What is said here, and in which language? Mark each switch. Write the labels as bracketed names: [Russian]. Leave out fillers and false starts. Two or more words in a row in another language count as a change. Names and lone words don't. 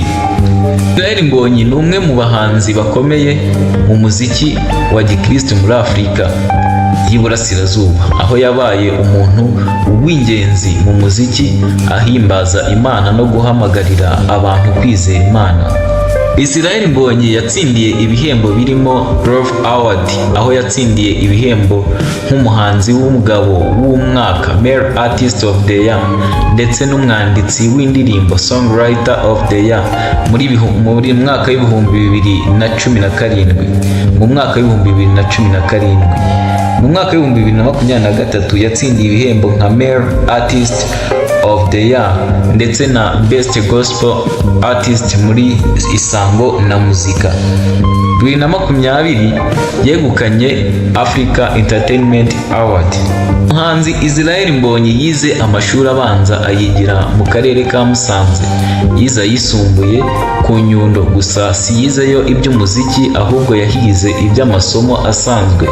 [Kinyarwanda] Israel Mbonyi ni umwe mu bahanzi bakomeye mu muziki wa Gikristo muri Afurika y'Iburasirazuba, aho yabaye umuntu w'ingenzi mu muziki ahimbaza Imana no guhamagarira abantu kwizera Imana. Israel Mbonyi yatsindiye ibihembo birimo Groove Award aho yatsindiye ibihembo nk'umuhanzi w'umugabo w'umwaka Male Artist of the Year ndetse n'umwanditsi w'indirimbo Songwriter of the Year muri mwaka w'ibihumbi 2017. Mu mwaka w'ibihumbi 2017 mu mwaka w'ibihumbi 2023 yatsindiye ibihembo nka Male Artist of the Year ndetse na Best Gospel Artist muri Isango na Muzika. 2020 yegukanye Africa Entertainment Award. Umuhanzi Israel Mbonyi yize amashuri abanza ayigira mu karere ka Musanze, yize ayisumbuye ku Nyundo, gusa si yizeyo iby'umuziki ahubwo yahize iby'amasomo asanzwe.